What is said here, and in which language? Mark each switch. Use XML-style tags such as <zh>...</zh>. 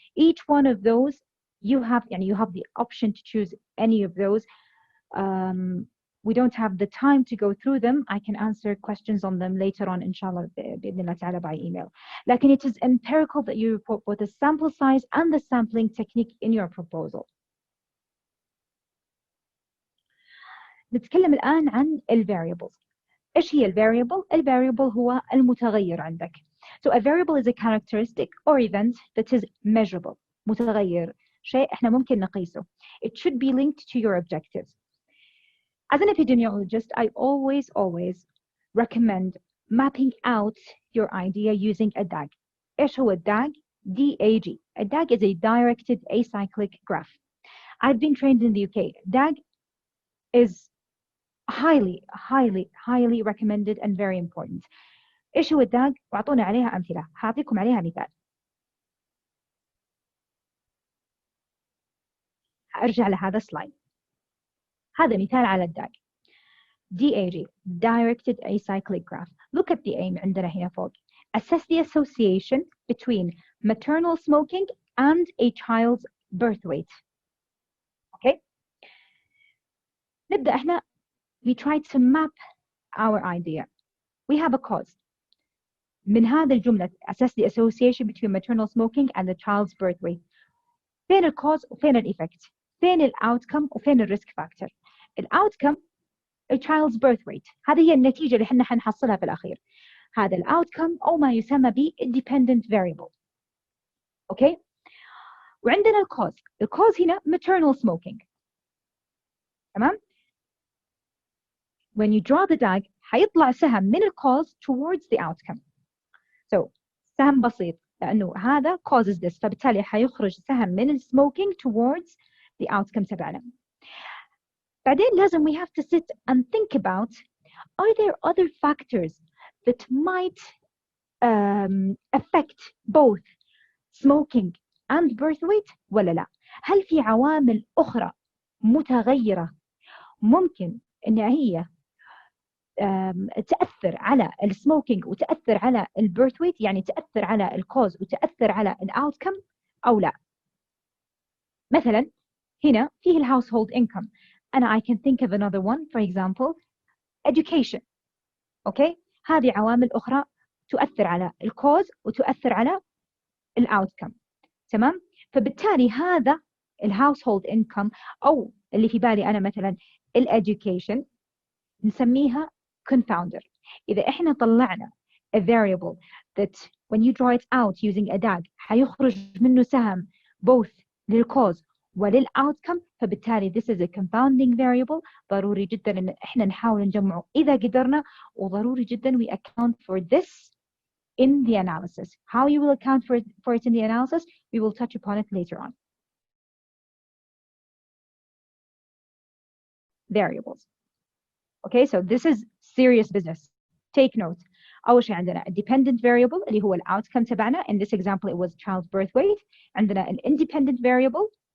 <en>Each one of those you have the option to choose any of those. We don't have the time to go through them. I can answer questions on them later on inshallah</en> <ar>بإذن الله تعالى</ar> <en>by email.</en> <ar>لكن</ar> <en>it is empirical that you report both the sample size and the sampling technique in your proposal.</en> <ar>نتكلم الآن عن variables. إيش هي variable? variable هو المتغير عندك.</ar> <en>So a variable is a characteristic or event that is measurable.</en> <ar>متغير شيء إحنا ممكن نقيسه.</ar> <en>It should be linked to your objectives. As an epidemiologist, I always recommend mapping out your idea using a DAG.</en> <ar>إيش هو DAG? DAG.</ar> <en>A DAG is a directed acyclic graph. I've been trained in the UK. DAG is highly recommended and very important.</en> <ar>إيش هو الداج؟ وأعطونا عليها أمثلة. هعطيكم عليها مثال. أرجع لهذا السلايد. هذا مثال على الداج.</ar> <en>DAG, Directed Acyclic Graph. Look at the aim</en> <ar>عندنا هنا فوق.</ar> <en>Assess the association between maternal smoking and a child's birth weight. Okay?</en> <ar>نبدأ إحنا</ar> <en>we try to map our idea. We have a cause.</en> <ar>من هذا الجملة</ar> <en>assess the association between maternal smoking and the child's birth weight.</en> <ar>فين الcause وفين الeffect؟ فين الoutcome وفين الrisk factor؟</ar> <en>الoutcome a child's birth weight.</en> <ar>هذه هي النتيجة اللي احنا حنحصلها في الأخير. هذا الoutcome أو ما يسمى ب independent variable. Okay؟ وعندنا الcause. الcause هنا maternal smoking. تمام؟</ar> <en>When you draw the DAG</en> <ar>حيطلع سهم من الcause</ar> <en>towards the outcome.</en> <ar>So سهم بسيط لأنه هذا</ar> <en>causes this</en> <ar>فبالتالي حيخرج سهم من smoking</ar> <en>towards the outcome</en> <ar>تبعنا. بعدين لازم</ar> <en>we have to sit and think about are there other factors that might affect both smoking and birth weight</en> <ar>ولا لا. هل في عوامل أخرى متغيرة ممكن إن هي تأثر على السموكينج وتأثر على البيرث ويت، يعني تأثر على الكوز وتأثر على الأوتكم أو لا؟ مثلا هنا فيه الهاوسهولد income. أنا</ar> <en>I can think of another one, for example education.</en> <ar>أوكي، هذه عوامل أخرى تؤثر على الكوز وتؤثر على الأوتكم. تمام؟ فبالتالي هذا الهاوسهولد income أو اللي في بالي أنا مثلا الeducation نسميها confounder. إذا إحنا طلعنا</ar> <en>a variable that when you draw it out using a DAG</en> <ar>حيخرج منه سهم</ar> <en>both للcause وللoutcome،</en> <ar>فبالتالي</ar> <en>this is a confounding variable.</en> <ar>ضروري جدا إن إحنا نحاول نجمعه إذا قدرنا، وضروري جدا</ar> <en>we account for this in the analysis. How you will account for it in the analysis, we will touch upon it later on. Variables. Okay, so this is serious business. Take note.</en> <ar>أول شيء عندنا</ar> <en>a dependent variable</en> <ar>اللي هو outcome تبعنا.</ar> <en>In this example it was child's birth weight.</en> <ar>عندنا</ar> <en>an independent variable.</en>